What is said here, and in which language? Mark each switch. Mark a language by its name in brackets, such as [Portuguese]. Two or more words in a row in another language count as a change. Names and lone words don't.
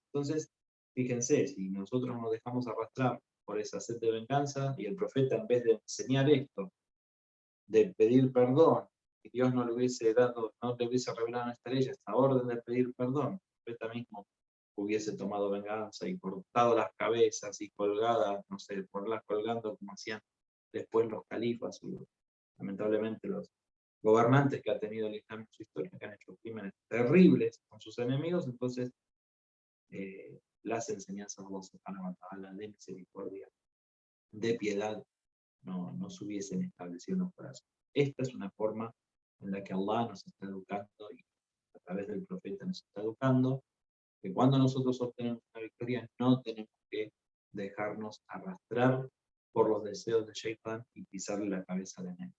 [Spanish] Entonces, fíjense, si nosotros nos dejamos arrastrar por esa sed de venganza, y el profeta, en vez de enseñar esto, de pedir perdón, y Dios no le hubiese dado, no le hubiese revelado en esta ley esta orden de pedir perdón, el profeta mismo hubiese tomado venganza y cortado las cabezas y colgadas, no sé, ponerlas colgando como hacían después los califas, y lamentablemente los gobernantes que ha tenido el Islam en su historia, que han hecho crímenes terribles con sus enemigos. Entonces las enseñanzas de Allah [Arabic] سبحانه وتعالى [Spanish] de misericordia, de piedad, no se hubiesen establecido en los corazones. Esta es una forma en la que Allah nos está educando, y a través del profeta nos está educando, que cuando nosotros obtenemos una victoria no tenemos que dejarnos arrastrar por los deseos de Shaitan y pisarle la cabeza al enemigo.